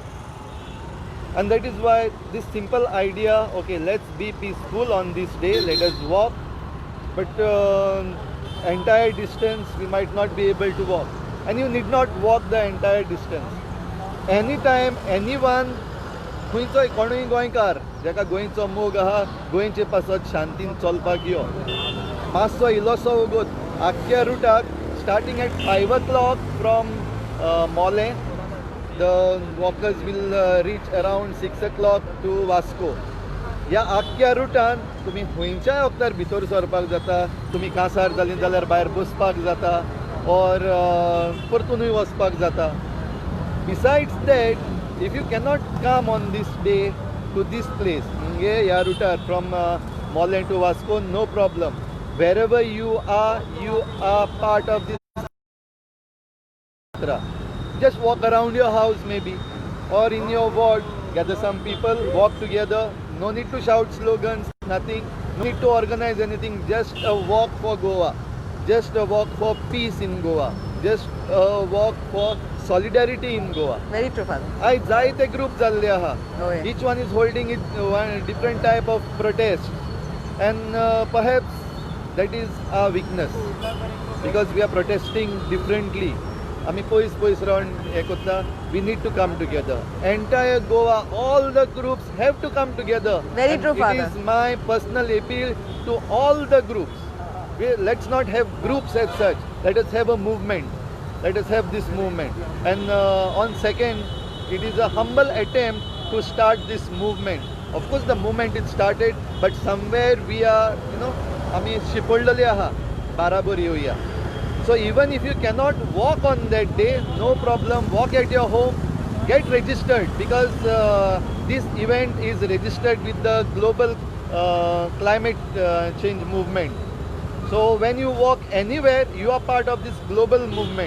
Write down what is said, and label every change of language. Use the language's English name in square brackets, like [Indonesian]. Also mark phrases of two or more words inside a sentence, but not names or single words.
[English] And that is why this simple idea, okay, let's be peaceful on this day, let us walk, but entire distance we might not be able to walk. And you need not walk the entire distance. Anytime anyone, [Konkani] खंयचोय कोणूय गोंयकार जेका गोंयचो मोग आहा, गोंयचे पासत शांतीन चलपाक यो, मातसो इल्लोसो वगत आख्ख्या रुटाक, [English] starting at 5 o'clock from Mole, the walkers will reach around 6 o'clock to Vasco. [Konkani] ह्या आख्ख्या रुटान तुमी खंयच्याय वक्तार भितर सरपाक जाता, तुमी कांसार जालीं जाल्यार भायर बसपाक जाता, or परतूनय वचपाक जाता. [English] Besides that, if you cannot come on this day to this place, [Konkani] ह्या रुटार [English] from Mole to Vasco, no problem. Wherever you are part of this. Just walk around your house maybe, or in your ward, gather some people, walk together. No need to shout slogans, nothing. No need to organize anything. Just a walk for Goa. Just a walk for peace in Goa. Just a walk for solidarity in Goa. Very true, Father. [Konkani] I जायते group जाल्ले आहा. [English] Oh, yeah. Each one is holding it one different type of protest, and perhaps that is our weakness, because we are protesting differently. [Konkani] आमी पयस रावन हें करता. [English] We need to come together. Entire Goa, all the groups have to come together. Very and true, Father. It is my personal appeal to all the groups. Let's not have groups as such. Let us have a movement. Let us have this movement. And on 2nd, it is a humble attempt to start this movement. Of course, the movement is started, but somewhere we are, [Konkani] आमी शिपडलेले आहा, बाराबर येवया. [English] So even if you cannot walk on that day, no problem, walk at your home, get registered, because this event is registered with the global climate change movement. So when you walk anywhere, you are part of this global movement.